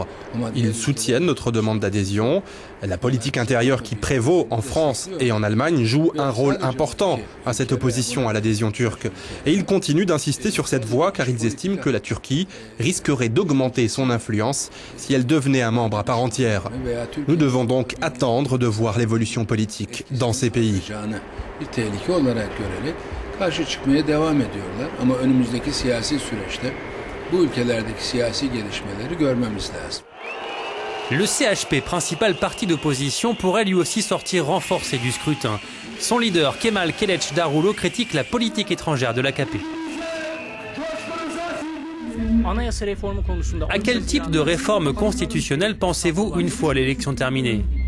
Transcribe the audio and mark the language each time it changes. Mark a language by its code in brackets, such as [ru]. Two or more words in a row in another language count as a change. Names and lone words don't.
[fr] Ils soutiennent notre demande d'adhésion. La politique intérieure qui prévaut en France et en Allemagne joue un rôle important à cette opposition à l'adhésion turque. Et ils continuent d'insister sur cette voie car ils estiment que la Turquie risquerait d'augmenter son influence si elle devenait un membre à part entière. Nous devons donc attendre de voir l'évolution politique dans ces pays. [tr] Karşı çıkmaya devam ediyorlar ama önümüzdeki siyasi süreçte bu ülkelerdeki siyasi gelişmeleri görmemiz lazım. [fr] Le CHP, principal parti d'opposition, pourrait lui aussi sortir renforcé du scrutin. Son leader, Kemal Kılıçdaroğlu, critique la politique étrangère de l'AKP. À quel type de réforme constitutionnelle pensez-vous une fois l'élection terminée ?